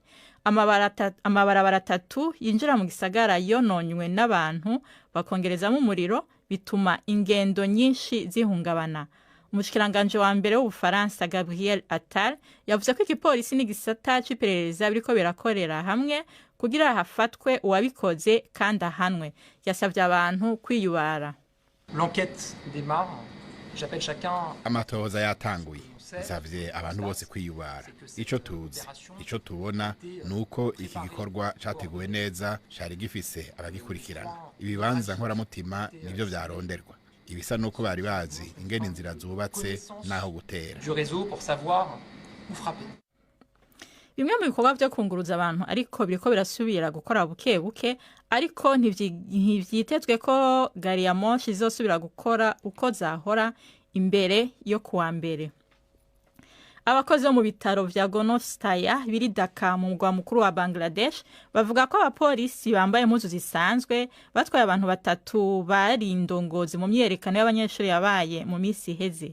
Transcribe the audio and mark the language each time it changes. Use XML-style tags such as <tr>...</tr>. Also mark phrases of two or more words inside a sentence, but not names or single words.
<rn>Amabarabara 3 yinjira mu gisagara yononywe n'abantu bakongerezamo umuriro, bituma ingendo nyinshi zihungabana. Umushikiranganje wa mbere w'Ubufaransa Gabriel Attal yavuze ko igipolisi n'igisata c'iperereza biriko birakorera hamwe kugira hafatwe uwabikoze kandi ahanwe. Yasavye abantu kwiyubara.</rn> <fr>L'enquête démarre. J'appelle chacun.</fr> <rn>Amatohoza yatanguye. Nsavye abantu bose kwiyubara. Ico tubona nuko iki gikorwa categuwe neza, cari gifise abagikurikirana. Ibibanza nkoramutima nivyo vyaronderwa. Ibisa nuko bari bazi ingene inzira zubatse naho gutera.</rn> <fr>Du réseau pour savoir où frapper.</fr> <rn>Bimwe mu bikorwa byo kunguruza abantu ariko biriko birasubira gukora buke buke, ariko ntivyitezwe ko gari ya moshi izosubira gukora uko zahora imbere yo kuwa mbere. Abakozi bo mu bitaro vya Gonostaya biri Dhaka mu mugwa mukuru wa Bangladesh bavuga ko abapolisi bambaye impuzu zisanzwe batwaye abantu 3 bari indongozi mu myerekano y'abanyeshuri yabaye mu misi heze.</rn>